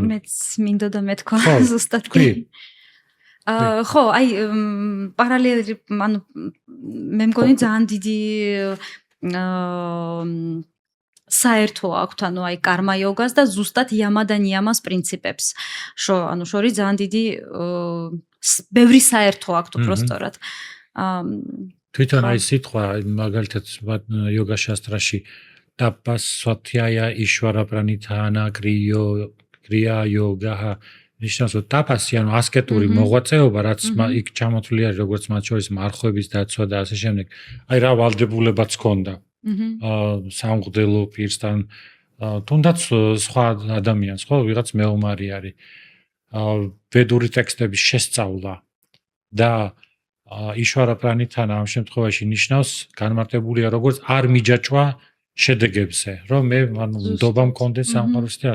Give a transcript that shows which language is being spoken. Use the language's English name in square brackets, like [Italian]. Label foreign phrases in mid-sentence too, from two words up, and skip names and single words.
[Georgian] მეც მინდოდა მეთქვა ზუსტად კი. ხო, აი პარალელი ანუ მე მგონი ძალიან დიდი საერთო აქვს, ანუ აი კარმა იოგას და ზუსტად იამა და ნიამას პრინციპებს. ანუ შორის ძალიან დიდი ბევრი საერთო აქვს უბრალოდ. თვითონ აი სიტყვა მაგალითად იოგა შასტრაში [Sanskrit] तपस् स्वाध्याय ईश्वर प्रणिधान क्रिया योग [Georgian] ნიშნავს რომ ტაპასი ანუ ასკეტური მოღვაწეობა რაც იქ ჩამოთვლილი არის როგორც მათ შორის მარხვების დაცვა და ასე შემდეგ აი რა ვალდებულებაც ჰქონდა სამღვდელო პირსთან თუნდაც სხვა ადამიანს ხო ვიღაც მეომარი არის ვედური ტექსტების შესწავლა და [Sanskrit] ईश्वर प्रणिधान [Georgian] ამ შემთხვევაში ნიშნავს განმარტებულია როგორც არ მიჯაჭვა შედეგებზე რომ მე ანუ ნდობა მქონდეს სამყაროს და